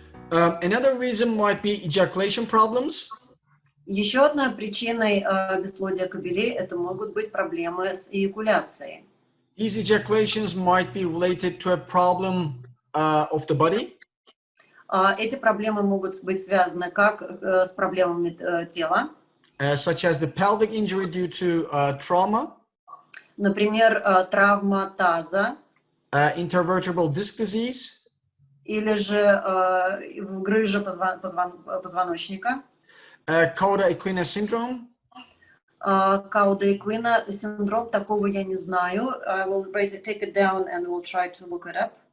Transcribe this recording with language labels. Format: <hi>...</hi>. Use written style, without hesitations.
<en>Another reason might be ejaculation problems.</en> <ru>Еще одной причиной бесплодия кобелей это могут быть проблемы с эякуляцией.</ru> <en>These ejaculations might be related to a problem of the body.</en> <ru>Эти проблемы могут быть связаны как с проблемами тела,</ru> <en>Such as the pelvic injury due to trauma,</en> <ru>например, травма таза,</ru> <en>intervertebral disc disease,</en> <ru>или же грыжа позвоночника,</ru> <en>cauda equina syndrome,</en> <ru>Cauda equina синдром, такого я не знаю.</ru> <en>I will take it down and we'll try to look it up.</en>